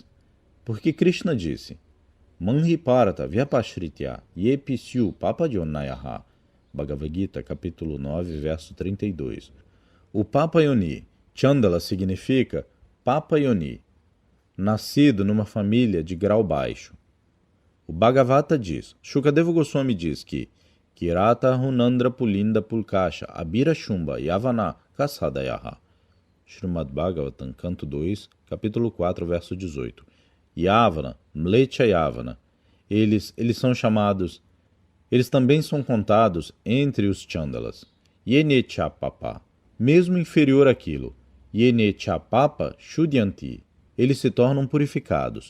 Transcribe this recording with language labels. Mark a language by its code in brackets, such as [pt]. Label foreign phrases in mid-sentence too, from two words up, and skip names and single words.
[pt] Porque Krishna disse, [sa] Manhi Parata Vyapashritya Yepisyu Papayonayaha, Bhagavad Gita, [pt] capítulo 9, verso 32. O Papayoni, Chandala, significa Papayoni, nascido numa família de grau baixo. O Bhagavata diz, Shukadeva Goswami diz que [sa] Kirata Hunandra Pulinda Pulkasha Abira Shumba Yavana Kasadayaha. [pt] Srimad Bhagavatam, canto 2, capítulo 4, verso 18. [sa] Yavana, Mlecha Yavana. [pt] Eles são chamados, eles também são contados entre os Chandalas. [sa] Yenecha Papa, [pt] mesmo inferior àquilo. [sa] Yenecha Papa Shudyanti. [pt] Eles se tornam purificados.